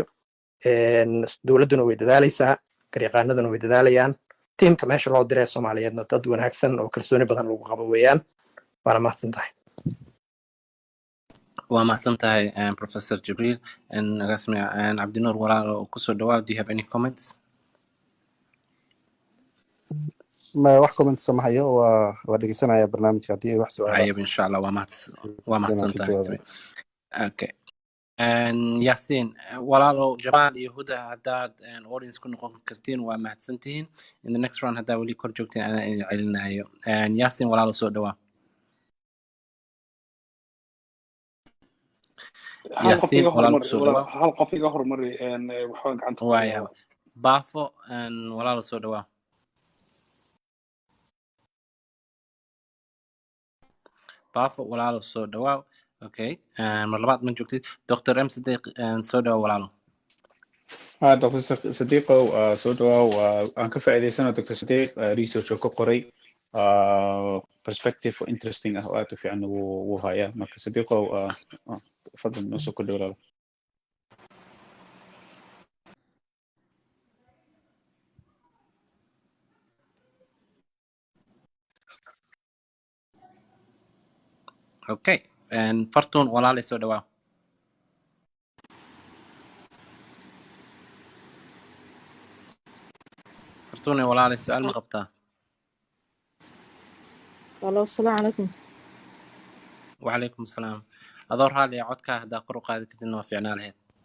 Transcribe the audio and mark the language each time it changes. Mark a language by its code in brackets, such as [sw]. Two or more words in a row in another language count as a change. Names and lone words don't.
[so] dowladduna way dadaalaysaa, garyaqaanaduna way dadaalayaan. tiimka meesha loo diray Soomaaliyeedna dad wanaagsan oo kalsooni badan lagu qabo weeyaan. waana mahadsan tahay. waa mahadsan tahay Professor Jibril rasmi Cabdinuur walaal oo kusoo dhawaad. [en] Do you have any comments? [so] ما wax comment samahayo waa dhegeysanaya barnaamijka hadii ay wax su'aalo ayib [ar] إن شاء الله [so] waa mahadsan tahay. Okay. Yasin walaalo Jamal iyo Huda haddaad audience ku noqon kartiin waa mahadsantihiin. [en] In the next round [so] haddaa weli kor joogtiin anaa idin celinayo. Yasin walaalo soo dhawaa. Yasin walaalo soo dhawaa. hal qof iga hormari waxaan gacanta ku waaya baafo walaalo soo dhawaa. baafo walaalo soo dhawaa. Okay. mar labaad ma joogtid Dr. M Sadiq soo dhawaa walaalo. Dr. Sadiqo soo dhawaa aan ka faa'iideysano Dr. Sadiq research oo ka qoray [en] perspective interesting [so] ah oo aad u fiican wuu hayaa. marka Sadiqo fadlan noo soo kordhi walaalo. Okay. fartuun walaalo soo dhawaa. fartuun walaalo su'aal ma qabtaa? Hello, [ar] السلام عليكم. وعليكم السلام. [so] adoo raali codka haddaa kor u qaadi kartidna waa fiicnaa lahayd.